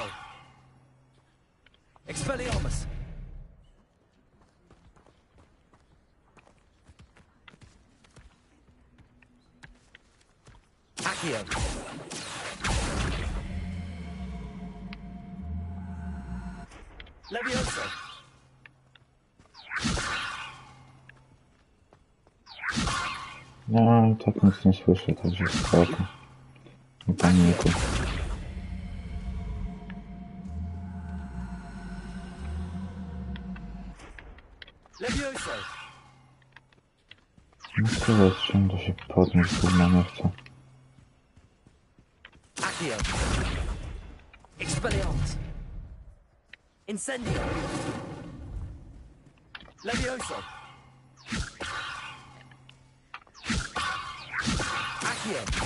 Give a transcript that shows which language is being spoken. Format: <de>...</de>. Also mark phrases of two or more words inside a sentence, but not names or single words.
<pl>Expelliarmus! Accio! Levioso! No i tak nic nie słyszę, także spoko. Nie panikuj. Levioso! No co jest, czym to się podnieść, gówno nie chcę. Accio! Expelliarmus! Incendio! Levioso! Accio!</pl>